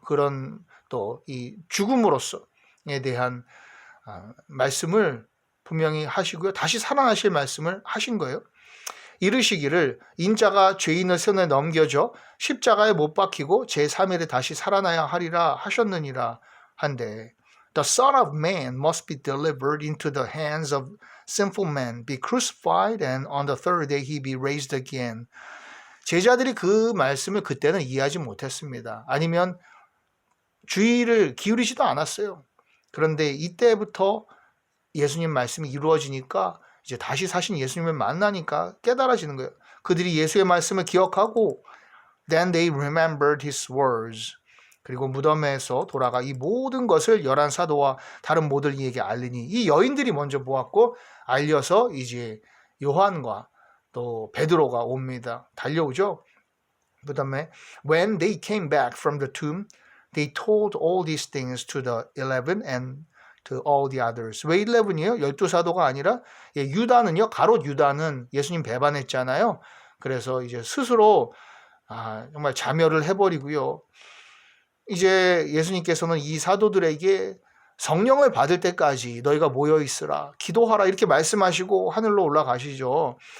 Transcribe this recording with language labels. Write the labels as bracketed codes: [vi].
[ko] 그런 또 이 죽음으로써에 대한 말씀을 분명히 하시고요. 다시 살아나실 말씀을 하신 거예요. 이르시기를 인자가 죄인의 손에 넘겨져 십자가에 못 박히고 제3일에 다시 살아나야 하리라 하셨느니라 한데 [en] The Son of Man must be delivered into the hands of sinful men, be crucified, and on the third day he be raised again. [ko] 제자들이 그 말씀을 그때는 이해하지 못했습니다. 아니면 주의를 기울이지도 않았어요. 그런데 이때부터 예수님 말씀이 이루어지니까 이제 다시 사신 예수님을 만나니까 깨달아지는 거예요. 그들이 예수의 말씀을 기억하고 [en] Then they remembered his words. [ko] 그리고 무덤에서 돌아가 이 모든 것을 11사도와 다른 모든 이에게 알리니 이 여인들이 먼저 보았고 알려서 이제 요한과 또 베드로가 옵니다. 달려오죠. 그 다음에 [en] When they came back from the tomb, they told all these things to the 11 and to all the others. [ko] 왜 11이에요? 12사도가 아니라 유다는요. 가롯 유다는 예수님 배반했잖아요. 그래서 이제 스스로 정말 자멸을 해버리고요. 이제 예수님께서는 이 사도들에게 성령을 받을 때까지 너희가 모여 있으라, 기도하라 이렇게 말씀하시고 하늘로 올라가시죠.